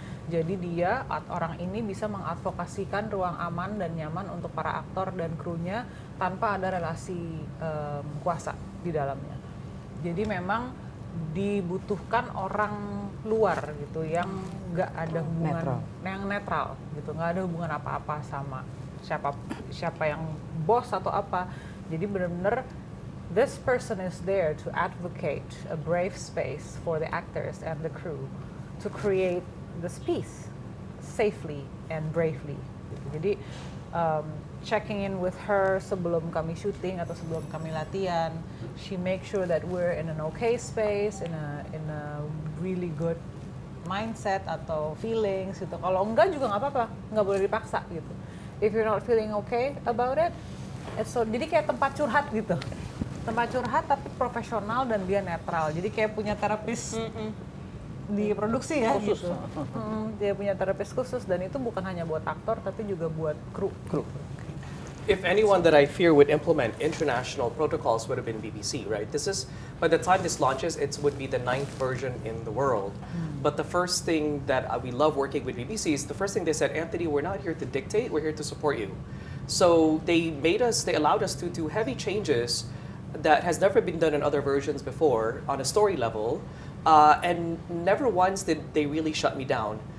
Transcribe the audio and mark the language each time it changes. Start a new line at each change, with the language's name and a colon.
Indonesian: Jadi dia, orang ini bisa mengadvokasikan ruang aman dan nyaman untuk para aktor dan krunya tanpa ada relasi kuasa di dalamnya. Jadi memang dibutuhkan orang luar gitu yang nggak ada hubungan, yang netral gitu, nggak ada hubungan apa-apa sama siapa yang bos atau apa. Jadi benar-benar
English: this person is there to advocate a brave space for the actors and the crew to create this piece safely and bravely.
Indonesian: Jadi
English: checking in with her
Indonesian: sebelum kami syuting atau sebelum kami latihan,
English: she make sure that we're in an okay space, in a really good mindset
Indonesian: atau
English: feelings gitu.
Indonesian: Kalau enggak juga nggak apa-apa, nggak boleh dipaksa gitu.
English: If you're not feeling okay about it,
Indonesian: jadi kayak tempat curhat gitu. Tempat curhat tapi profesional dan dia netral. Jadi kayak punya terapis di produksi ya gitu. Dia punya terapis khusus dan itu bukan hanya buat aktor tapi juga buat kru.
English: If anyone that I fear would implement international protocols would have been BBC, right? This is, by the time this launches, it would be the 9th version in the world. But the first thing that we love working with BBC is the first thing they said, Anthony, we're not here to dictate, we're here to support you. So they allowed us to do heavy changes that has never been done in other versions before on a story level, and never once did they really shut me down.